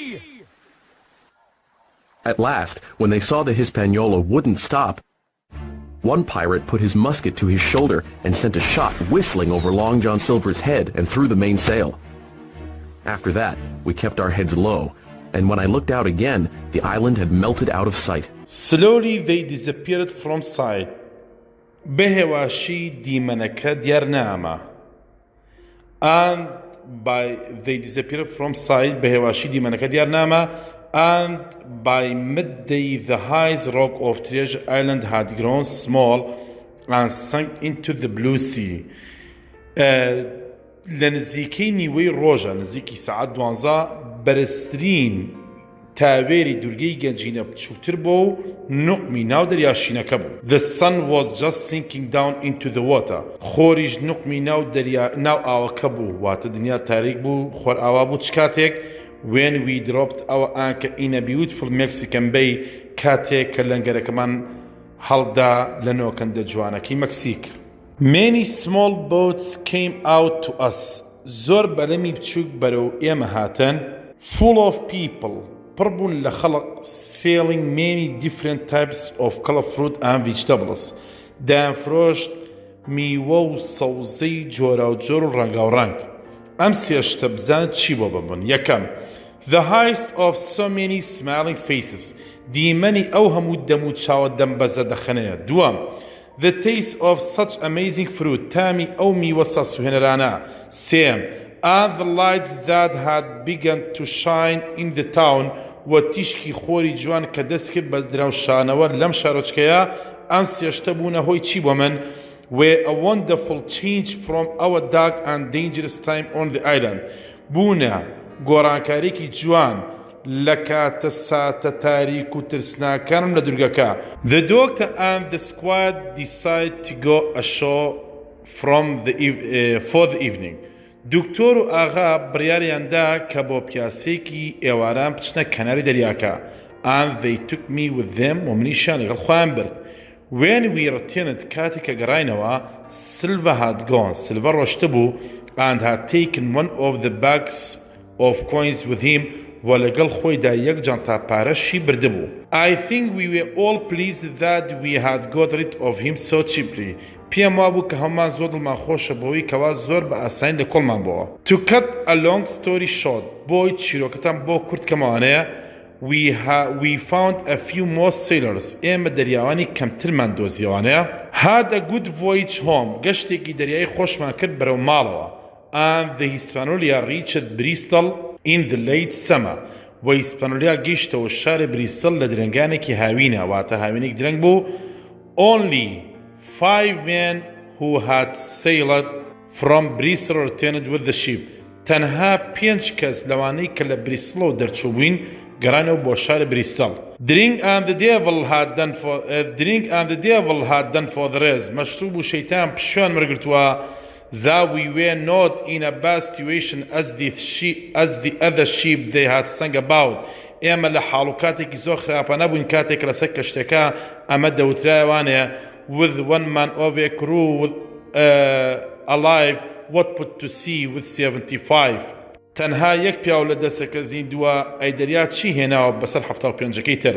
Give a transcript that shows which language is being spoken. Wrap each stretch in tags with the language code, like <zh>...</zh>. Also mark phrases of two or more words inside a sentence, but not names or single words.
<en>At last, when they saw the Hispaniola wouldn't stop, one pirate put his musket to his shoulder and sent a shot whistling over Long John Silver's head and through the mainsail. After that, we kept our heads low, and when I looked out again, the island had melted out of sight. Slowly they disappeared from sight.</en> <ckb>بهواشی دیمەنەکە دیار ناما.</ckb> <en>And they disappeared from sight.</en> <ckb>بهواشی دیمەنەکە دیار ناما.</ckb> <en>And by midday the highest rock of Treasure Island had grown small and sunk into the blue sea.</en> <ckb>لە نزیکەی نیوەی ڕۆژە نزیکی سەعات 12 بەرزترین تاوێری دورگەی گەنجینە بچووتر بۆ و نوقمی ناو دەریاشینەکە بوو.</ckb> <en>The sun was just sinking down into the water.</en> <ckb>خۆریش نوقمی ناو ئاوەکە بوو، واتە دنیا تاریک بوو، خۆر ئاوا بوو. چ کاتێک</ckb> <en>when we dropped our anchor in a beautiful Mexican bay</en> <ckb>کاتێک کە لەنگەرەکەمان هەڵدا لە نۆکەندە جوانەکەی مەکسیک.</ckb> <en>Many small boats came out to us.</en> <ckb>زۆر بەرەمی بچووک بەرەو ئێمە هاتن.</ckb> <en>Full of people.</en> <ckb>پڕبوون لە خەڵق</ckb> <en>selling many different types of color fruit and vegetables.</en> <ckb>دایانفرۆشت میوە و سەوزەی جۆرا و جۆر و ڕەنگا و ڕەنگ. ئەم سێشتە بزان چی بۆ ببن. یەکەم</ckb> <en>The highest of so many smiling faces.</en> <ckb>دیمەنی ئەو هەموو دەم و چاوە دەم بەزە دەخەنەیە.</ckb> <en>دووەم The taste of such amazing fruit.</en> <ckb>تامی ئەو میوە سەسوهێنەرانە.</ckb> <en>سێم And the lights that had begun to shine in the town</en> <ckb>و تیشکی خۆری جوان کە دەست کرد بە دراوشانەوە لەم شارۆچکەیە. ئەم سێشتە بوونە هۆی چی بۆ من؟</ckb> <en>Were a wonderful change from our dark and dangerous time on the island.</en> <ckb>بوونە گۆڕانکارێکی جوان لە کاتە ساتە تاریک و ترسناکانم لە دورگەکە.</ckb> <en>The doctor and the squire decided to go ashore for the evening.</en> <ckb>دکتۆر و ئاغا بڕیاریاندا کە بۆ پیاسێکی ئێواران بچنە کەناری دەریاکە.</ckb> <en>And they took me with them</en> <ckb>و منیشان لەگەڵ خۆیان برد.</ckb> <en>When we returned</en> <ckb>کاتێک کە گەڕاینەوە</ckb> <en>Silver had gone. Silver</en> <ckb>ڕۆشتە بوو</ckb> <en>and had taken one of the bags of coins with him</en> <ckb>و لەگەڵ خۆیدا یەک جانتا پارەشی بردبوو.</ckb> <en>I think we were all pleased that we had got rid of him so cheaply.</en> <ckb>پێم وابوو کە هەمومان زۆر دڵمان خۆشە بەوەی کەوا زۆر بە ئاسانی لە کۆڵمان بووە.</ckb> <en>To cut a long story short</en> <ckb>بۆی چیرۆکەتان بۆ کورت کەمەوانەیە</ckb> <en>we found a few more sailors.</en> <ckb>ئێمە دەریاوانی کەمترمان دۆزیەوانەیە.</ckb> <en>Had a good voyage home.</en> <ckb>گەشتێکی دەریایی خۆشمان کرد بەرەو ماڵەوە.</ckb> <en>And the Hispaniola reached Bristol in the late summer.</en> <ckb>و هیسپانۆلیا گەیشتەوە شاری بریستڵ لە درەنگانێکی هاوینە، واتە هاوینێک درەنگ بوو.</ckb> <en>Only 5 men who had sailed from Bristol returned with the ship.</en> <ckb>تەنها 5 کەس لەوانەی کە لە بریستڵەوە دەرچووبووین گەڕانەوە بۆ شاری بریستڵ.</ckb> <en>Drink and the devil had done for the rest.</en> <ckb>مەشروب و شەیتان پشوان وەرگرتووە.</ckb> <en>That we were not in a bad situation as the other sheep they had sung about.</en> <ckb>ئێمە لە حاڵ و کاتێکی زۆر خراپە نەبووین کاتێک لەسەر کەشتەکە ئەمە دەوترایەوانەیە</ckb> <en>with one man of a crew alive what put to sea with 75.</en> <ckb>تەنها یەک پیاو لە دەسەکە زیندووە ئەی دەریا چی هێناوە بەسەر 75ەکەی تر.</ckb>